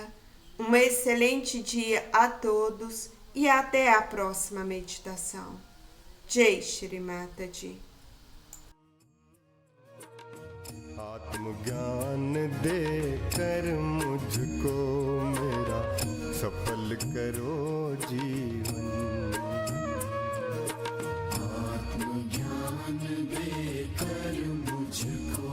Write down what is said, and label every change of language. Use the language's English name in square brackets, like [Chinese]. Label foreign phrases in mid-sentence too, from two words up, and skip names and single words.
[Portuguese] Um excelente dia a todos e até a próxima meditação. [Hindi] जय श्री माताजी. आत्मज्ञान दे कर मुझको मेरा सफल करो जीवन। आत्मज्ञान देकर मुझको